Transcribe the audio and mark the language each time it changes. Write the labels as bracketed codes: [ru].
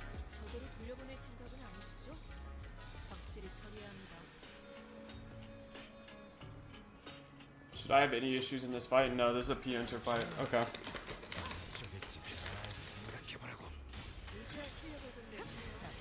[ko] 저대로 돌려보낼 생각은 아니시죠? 확실히 처리해야 합니다. [en] Should I have any issues in this fight? No, this is a P-enter fight. Okay. [ko] 이제야 실력을 좀 내시네요.